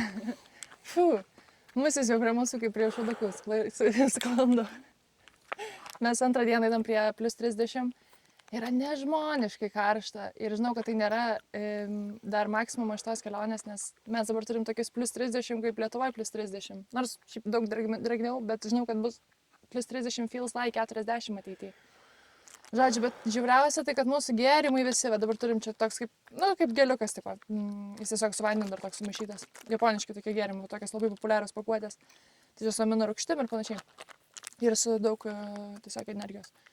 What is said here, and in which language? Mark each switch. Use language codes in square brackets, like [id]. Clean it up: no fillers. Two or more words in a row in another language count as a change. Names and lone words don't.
[lt] Fū, musės jau prie mūsų kaip prie šudakus sklando. Mes antrą dieną einam prie plus 30. Yra nežmoniškai karšta ir žinau, kad tai nėra dar maksimumas šitos kelionės, nes mes dabar turim tokius plus 30 kaip Lietuvoje plus 30. Nors šiaip daug dragniau, bet žinau, kad bus plus 30 [en] feels like [lt] 40 ateityje. Žodžiu, bet žiauriausia tai, kad mūsų gėrimai visi, bet dabar turim čia toks kaip, kaip geliukas, taip pat. Jis tiesiog su vandeniu dar toks sumaišytas. Japoniški tokie gėrimai, tokios labai populiarios pakuotės. Tai su amino rūgštim ir panašiai. Ir su daug tiesiog energijos.